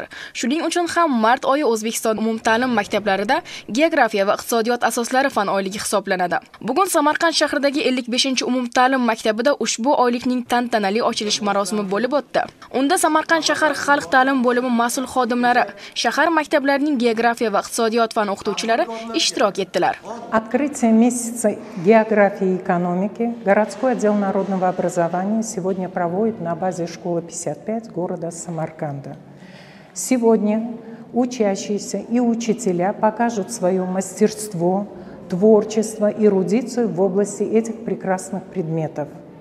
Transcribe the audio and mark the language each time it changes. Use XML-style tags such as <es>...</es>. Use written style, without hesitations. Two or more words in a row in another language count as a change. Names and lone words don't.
<uz>Shuning uchun ham mart oyi O'zbekiston umumta'lim maktablarida geografiya va iqtisodiyot asoslari fan oyligi hisoblanadi. Bugun Samarqand shahridagi 55-umumta'lim maktabida ushbu oylikning tantanali ochilish marosimi bo'lib o'tdi. Unda Samarqand shahar xalq ta'lim bo'limi mas'ul xodimlari, shahar maktablarining geografiya va iqtisodiyot fan o'qituvchilari ishtirok etdilar.</uz> <ru>Открытие месяца географии и экономики городской отдел народного образования сегодня проводит на базе школы 55 города Самарканда. Сегодня учащиеся и учителя покажут свое мастерство, творчество, эрудицию в области этих прекрасных предметов.</ru>